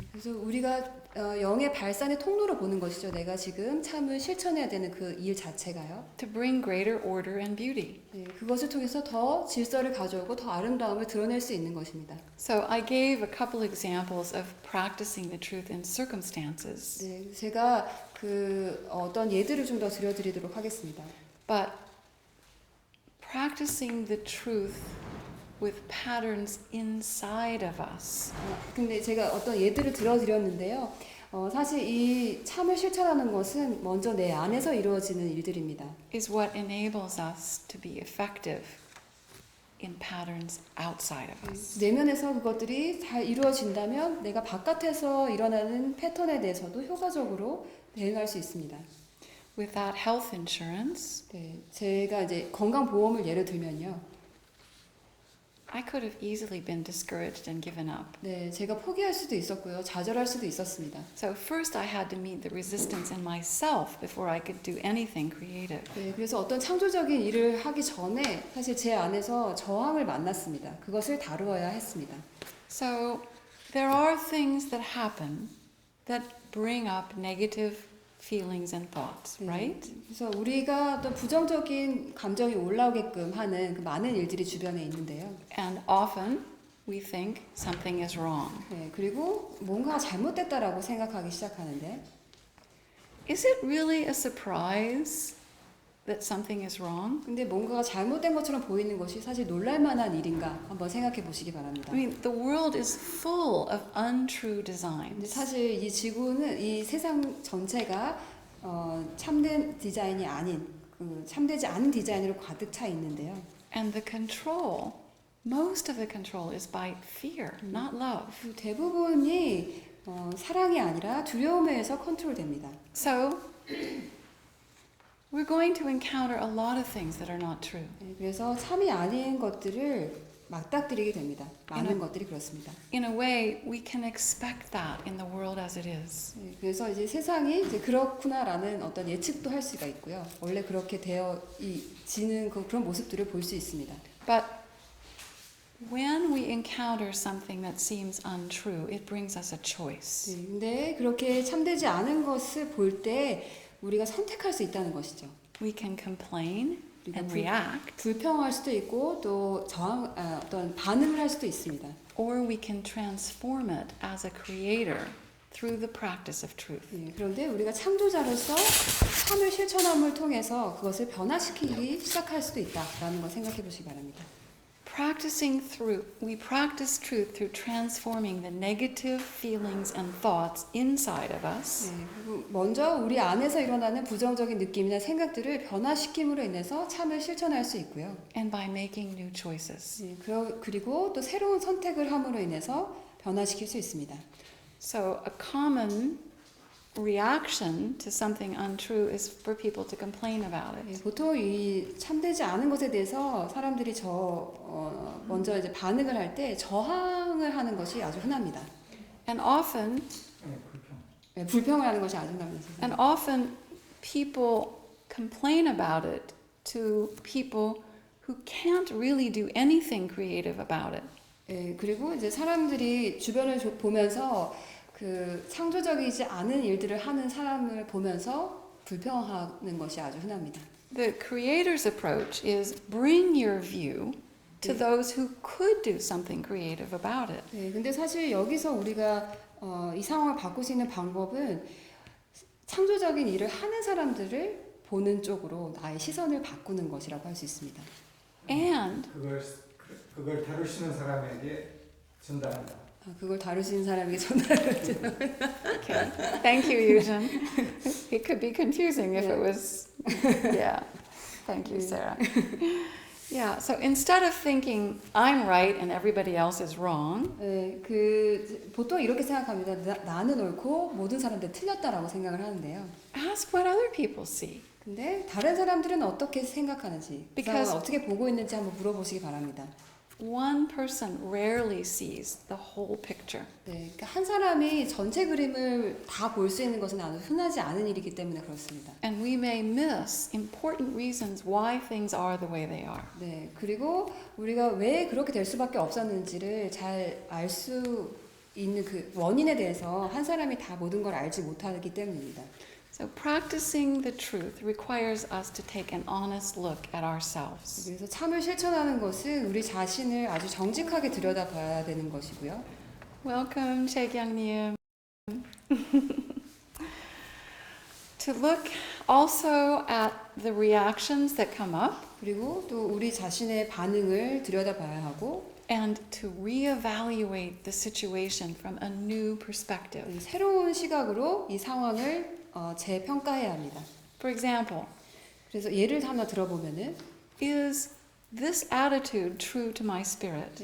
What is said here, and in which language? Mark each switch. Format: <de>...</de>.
<ko>그래서 우리가 영의 발산의 통로로 보는 것이죠. 내가 지금 참을 실천해야 되는 그 일 자체가요.</ko> <en>To bring greater order and beauty.</en> <ko>네, 그것을 통해서 더 질서를 가져오고 더 아름다움을 드러낼 수 있는 것입니다.</ko> <en>So I gave a couple examples of practicing the truth in circumstances,</en> <ko>네, 제가 그 어떤 예들을 좀 더 들려드리도록 하겠습니다.</ko> <en>but practicing the truth with patterns inside of us</en> <ko>근데 제가 어떤 예들을 들려드렸는데요. 사실 이 참을 실천하는 것은 먼저 내 안에서 이루어지는 일들입니다.</ko> <en>is what enables us to be effective in patterns outside of us.</en> <ko>내면에서 그것들이 잘 이루어진다면 내가 바깥에서 일어나는 패턴에 대해서도 효과적으로 대응할 수 있습니다.</ko> <en>Without health insurance,</en> <ko>네, 제가 이제 건강보험을 예를 들면요.</ko> <en>I could have easily been discouraged and given up.</en> <ko>네, 제가 포기할 수도 있었고요. 좌절할 수도 있었습니다.</ko> <en>So first I had to meet the resistance in myself before I could do anything creative.</en> <ko>네, 그래서 어떤 창조적인 일을 하기 전에 사실 제 안에서 저항을 만났습니다. 그것을 다루어야 했습니다.</ko> <en>So there are things that happen that bring up negative feelings and thoughts,</en> <ko>네,</ko> <en>right?</en> <ko>그래서 우리가 어떤 부정적인 감정이 올라오게끔 하는 그 많은 일들이 주변에 있는데요.</ko> <en>And often we think something is wrong.</en> <ko>네, 그리고 뭔가 잘못됐다라고 생각하기 시작하는데</ko> <en>Is it really a surprise that something is wrong?</en> <ko>근데 뭔가가 잘못된 것처럼 보이는 것이 사실 놀랄만한 일인가 한번 생각해 보시기 바랍니다.</ko> <en>I mean, the world is full of untrue</en> <ko>근데</ko> <en>designs.</en> <ko>사실 이 지구는 이 세상 전체가 참된 디자인이 아닌 참되지 않은 디자인으로 가득 차 있는데요.</ko> <en>And the control, most of the control is by fear, not love.</en> <ko>그 대부분이 사랑이 아니라 두려움에 의해서 컨트롤됩니다.</ko> <en>So we're going to encounter a lot of things that are not true.</en> <ko>네, 그래서 참이 아닌 것들을 맞닥뜨리게 됩니다. 많은 것들이 그렇습니다.</ko> <en>In a way, we can expect that in the world as it is.</en> <ko>네, 그래서 이제 세상이 이제 그렇구나라는 어떤 예측도 할 수가 있고요. 원래 그렇게 지는 그런 모습들을 볼 수 있습니다.</ko> <en>But when we encounter something that seems untrue, it brings us a choice.</en> <ko>네, 근데 그렇게 참되지 않은 것을 볼 때 우리가 선택할 수 있다는 것이죠.</ko> <en>We can complain</en> <ko>우리가</ko> <en>and react,</en> <ko>불평할 수도 있고 또 어떤 반응을 할 수도 있습니다.</ko> <en>or we can transform it as a creator through the practice of truth.</en> <ko>네, 그런데 우리가 창조자로서 참을 실천함을 통해서 그것을 변화시키기 시작할 수도 있다라는 걸 생각해 보시기 바랍니다.</ko> <en>We practice truth through transforming the negative feelings and thoughts inside of us.</en> <ko>네, 그리고 먼저 우리 안에서 일어나는 부정적인 느낌이나 생각들을 변화시킴으로 인해서 참을 실천할 수 있고요.</ko> <en>And by making new choices.</en> <ko>네, 그리고 또 새로운 선택을 함으로 인해서 변화시킬 수 있습니다.</ko> <en>So a common reaction to something untrue is for people to complain about</en> <ko>네,</ko> <en>it.</en> <ko>보통 이 참되지 않은 것에 대해서 사람들이 먼저 이제 반응을 할 때 저항을 하는 것이 아주 흔합니다.</ko> <en>And often,</en> <ko>네, 불평을 하는 것이 아주 흔합니다.</ko> <en>and often people complain about it to people who can't really do anything creative about it.</en> <ko>네, 그리고 이제 사람들이 주변을 보면서 그 창조적이지 않은 일들을 하는 사람을 보면서 불평하는 것이 아주 흔합니다.</ko> <en>The creator's approach is bring your view to those who could do something creative about it.</en> <ko>네, 근데 사실 여기서 우리가 이 상황을 바꿀 수 있는 방법은 창조적인 일을 하는 사람들을 보는 쪽으로 나의 시선을 바꾸는 것이라고 할 수 있습니다.</ko> <en>And</en> <ko>그걸 다루시는 사람에게 전달한다. 그걸 다루시는 사람에게 전달을</ko> <en>okay, thank you, Eugen. It could be confusing if it was, yeah. Thank you, Sarah. Yeah, so instead of thinking I'm right and everybody else is wrong,</en> <ko>네, 보통 이렇게 생각합니다. 나는 옳고 모든 사람들 틀렸다라고 생각을 하는데요.</ko> <en>ask what other people see.</en> <ko>근데 다른 사람들은 어떻게 생각하는지, 그</ko> <en>Because-</en> <ko>상황을 어떻게 보고 있는지 한번 물어보시기 바랍니다.</ko> <en>One person rarely sees the whole picture.</en> <ko>네, 그러니까 한 사람이 전체 그림을 다 볼 수 있는 것은 아주 흔하지 않은 일이기 때문에 그렇습니다.</ko> <en>And we may miss important reasons why things are the way they are.</en> <ko>네, 그리고 우리가 왜 그렇게 될 수밖에 없었는지를 잘 알 수 있는 그 원인에 대해서 한 사람이 다 모든 걸 알지 못하기 때문입니다.</ko> <en>So practicing the truth requires us to take an honest look at ourselves.</en> <ko>그래서 참을 실천하는 것은 우리 자신을 아주 정직하게 들여다봐야 되는 것이고요.</ko> <en>Welcome, 최경님. To look also at the reactions that come up</en> <ko>그리고 또 우리 자신의 반응을 들여다봐야 하고</ko> <en>and to reevaluate the situation from a new perspective.</en> <ko>새로운 시각으로 이 상황을 재평가해야 합니다.</ko> <en>For example,</en> <ko>그래서 예를 하나 들어보면은</ko> <en>is this attitude true to my spirit?</en>